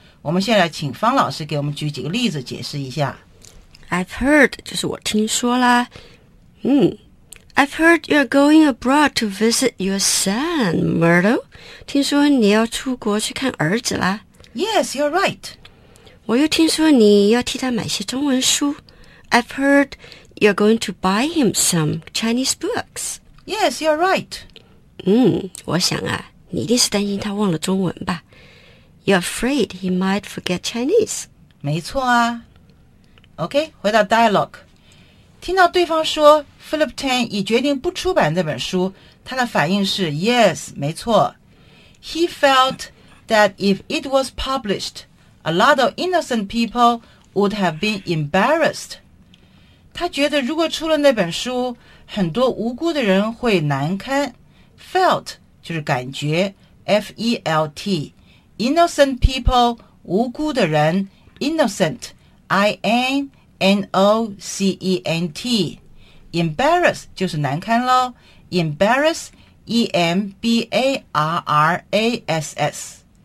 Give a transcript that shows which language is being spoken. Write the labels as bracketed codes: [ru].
[zh] 我们现在请方老师给我们举几个例子解释一下。 [en] I've heard [zh] 就是我听说啦。 [en] I've heard you're going abroad to visit your son, Myrtle。 [zh] 听说你要出国去看儿子啦。 [en] Yes, you're right。 [zh] 我又听说你要替他买些中文书。 [en] I've heard you're going to buy him some Chinese books。 Yes, you're right。 [zh] 我想啊，你一定是担心他忘了中文吧。 [en] You're afraid he might forget Chinese。 [zh] 没错啊。OK， 回到 dialogue。听到对方说 Philip Tan 已决定不出版这本书，他的反应是 Yes， 没错。 [en] He felt that if it was published, a lot of innocent people would have been embarrassed。 [zh] 他觉得如果出了那本书，很多无辜的人会难堪。 Felt就是感觉 F-E-L-T [en] Innocent people [zh] 无辜的人 Innocent I-N-N-O-C-E-N-T Embarrass 就是难堪咯， Embarrass E-M-B-A-R-R-A-S-S。